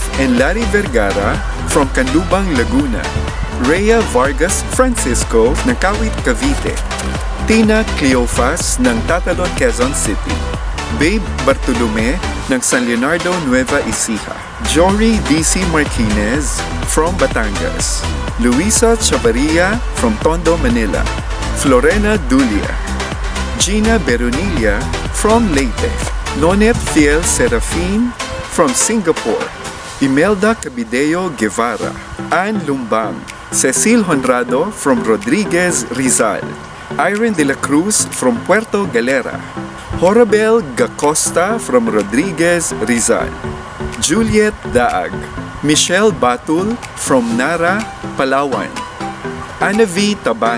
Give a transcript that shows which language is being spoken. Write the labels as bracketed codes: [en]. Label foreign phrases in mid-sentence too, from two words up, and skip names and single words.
[en] and Larry Vergara from Canlubang, Laguna, Rhea Vargas Francisco ng Kawit, Cavite, Tina Cleofas ng Tatalon, Quezon City, Babe Bartolome ng San Leonardo, Nueva Ecija, Jory DC Martinez from Batangas, Luisa Chavarria from Tondo, Manila, Florena Dulia, Gina Beronilla from Leyte, Nonet Fiel Serafin from Singapore, Imelda Cabideo Guevara, Ann Lumbang, Cecil Honrado from Rodriguez, Rizal, Irene de la Cruz from Puerto Galera, Horabel Gacosta from Rodriguez, Rizal, Juliet Daag, Michelle Batul from Nara, Palawan, Anna V.